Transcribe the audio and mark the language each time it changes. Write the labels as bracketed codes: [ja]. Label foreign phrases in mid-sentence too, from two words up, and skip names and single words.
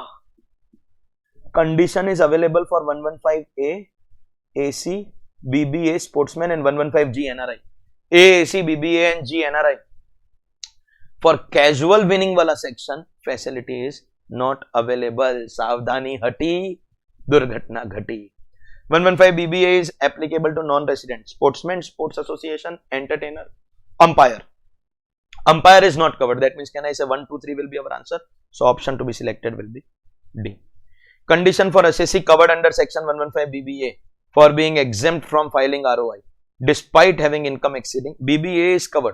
[en] Condition is available for 115A, AC, BBA, sportsman, and 115G, NRI. A, AC, BBA and G, NRI. For casual winning wala section, facility is not available. [hi] सावधानी हटी, दुर्घटना घटी. [en] 115 BBA is applicable to non-resident, sportsman, sports association, entertainer, umpire. Umpire is not covered. That means, can I say 1, 2, 3 will be our answer? So option to be selected will be D. Condition for assessee covered under section 115 BBA for being exempt from filing ROI despite having income exceeding, BBA is covered.